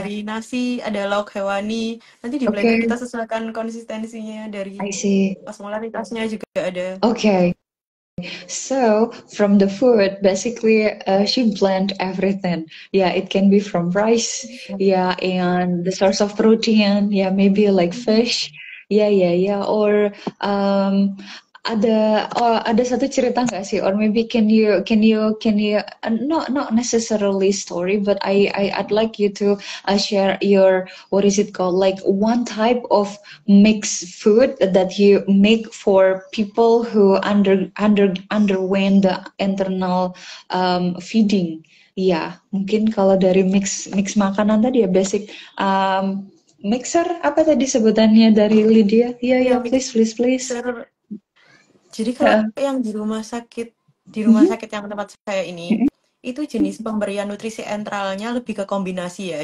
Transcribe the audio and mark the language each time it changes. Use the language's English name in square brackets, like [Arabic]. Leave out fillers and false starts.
[Indonesian] dari nasi ada lauk hewani. Nanti di blender [English] Okay, [Indonesian] kita sesuaikan konsistensinya dari [English] I see. [Indonesian] osmolaritasnya juga ada. [English] Okay. So from the food, basically, she blend everything. Yeah, it can be from rice. Yeah, and the source of protein. Yeah, maybe like fish. Yeah. [Indonesian] Or ada satu cerita nggak sih? [English] Or maybe can you not necessarily story, but I'd like you to share your, what is it called, like one type of mixed food that you make for people who underwent the internal feeding. [Indonesian] Ya, mungkin kalau dari mix makanan tadi ya, basic mixer, apa tadi sebutannya dari Lydia? Ya, [English] Ya, please. [Indonesian] mixer. Jadi kalau Ya. yang di rumah sakit Mhm. yang tempat saya ini, itu jenis pemberian nutrisi enteralnya lebih ke kombinasi ya.